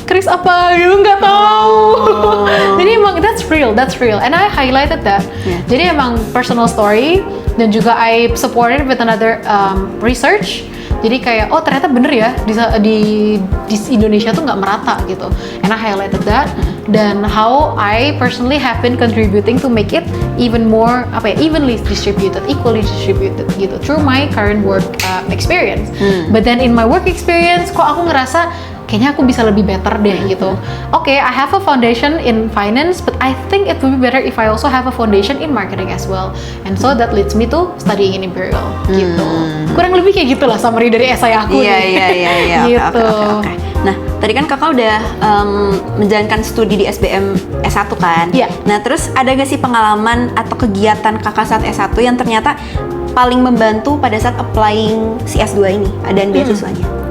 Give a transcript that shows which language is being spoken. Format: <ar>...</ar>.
<id>Kris apa gitu, nggak tahu. Jadi emang</id> <en>that's real, and I highlighted that.</en> <id>Jadi emang</id> <en>personal story,</en> <id>dan juga</id> <en>I supported with another research.</en> <id>Jadi kayak oh ternyata bener ya di Indonesia tuh nggak merata gitu,</id> <en>and I highlighted that, dan how I personally have been contributing to make it even more evenly distributed, equally distributed gitu through my current work experience. But then in my work experience</en> <id>kok aku ngerasa kayaknya aku bisa lebih better deh gitu.</id> <en>Okay, I have a foundation in finance, but I think it would be better if I also have a foundation in marketing as well. And so that leads me to studying in Imperial gitu.</en> <id>Kurang lebih kayak gitulah summary dari essay aku. Iya. Gitu. Oke. Nah, tadi kan kakak udah menjalankan studi di SBM S1 kan? Iya. Nah, terus ada gak sih pengalaman atau kegiatan kakak saat S1 yang ternyata paling membantu pada saat applying si S2 ini, dan beasiswanya?</id>